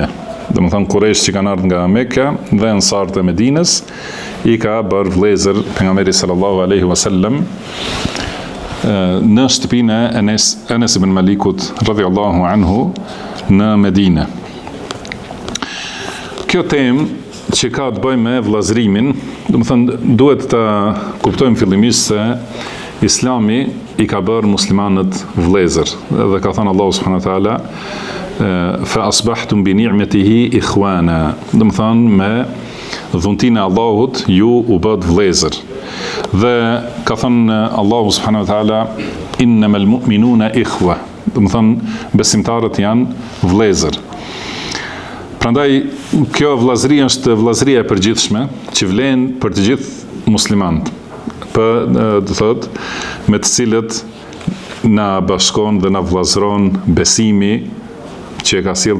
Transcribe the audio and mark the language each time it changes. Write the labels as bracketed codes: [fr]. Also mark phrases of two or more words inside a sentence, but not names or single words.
[sq] Do të thonë Quraysh që kanë ardhur nga Mekka dhe Ansart e Medinës I ka bërë vëllezër pejgamberi [ar] صلى الله عليه وسلم [sq] në shtëpinë e Anas ibn Malikut [ar] رضي الله عنه [sq] në Medinë. Kjo temë që ka të bëjë me vllazërimin, do të thonë duhet ta kuptojmë fillimisht se Islami I ka bërë muslimanët vëllezër. Dhe ka thënë Allahu [ar] سبحانه وتعالى فأصبحتم بنعمته إخوانا. [sq] Do të thonë me dhuntinë e Allahut ju u bët vëllezër. Dhe ka thënë Allahu [ar] سبحانه وتعالى إنما المؤمنون إخوة. [sq] Do të thonë besimtarët janë vëllezër. Prandaj kjo vllazëri është vllazëria e përgjithshme që vlen për të gjithë muslimanët. Do thotë me të cilët na bashkon dhe na vllazëron besimi që e ka sjellë